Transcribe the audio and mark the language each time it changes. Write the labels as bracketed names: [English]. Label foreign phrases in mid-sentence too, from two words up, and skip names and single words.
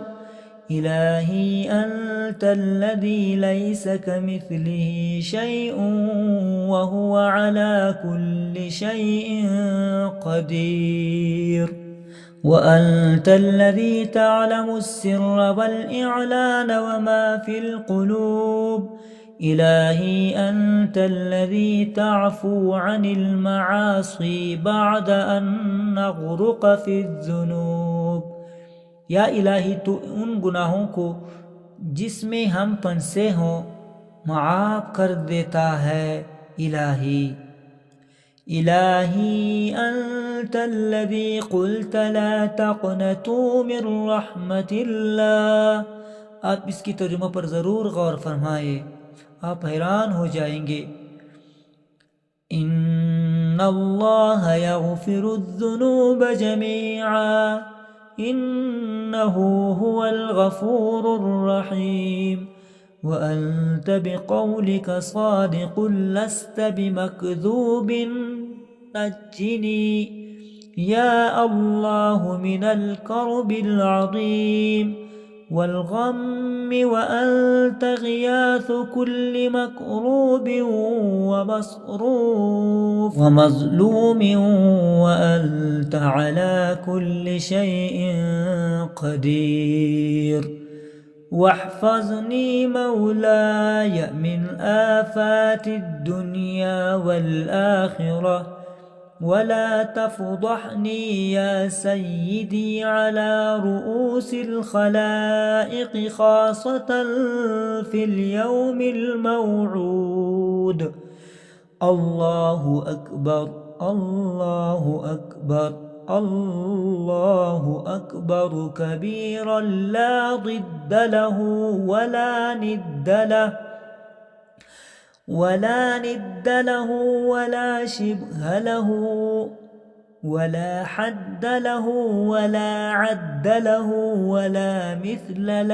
[Arabic] إلهي أنت الذي ليس كمثله شيء وهو على كل شيء قدير، وأنت الذي تعلم السر والإعلان وما في القلوب. إلهي أنت الذي تعفو عن المعاصي بعد أن نغرق في الذنوب। [Urdu] या इलाही तू उन गुनाहों को जिसमें हम फंसे हों माफ़ कर देता है। [Arabic] إلهي إلهي أنت الذي قلت لا تقنطوا من رحمة الله. [Urdu] आप इसकी तर्जुमा पर ज़रूर गौर फरमाए, आप हैरान हो जाएंगे। [Arabic] إن الله يغفر الذنوب جميعا إنه هو الغفور الرحيم, وأنت بقولك صادق لست بمكذوب نجني يا الله من الكرب العظيم والغم، وأنت غياث كل مكروب ومصروف ومظلوم، وأنت على كل شيء قدير. واحفظني مولاي من آفات الدنيا والآخرة، ولا تفضحني يا سيدي على رؤوس الخلائق خاصة في اليوم الموعود. الله أكبر الله أكبر الله أكبر كبيرا لا ضد له ولا ند له ولا ند له ولا شبه له ولا حد له ولا عد له ولا مثل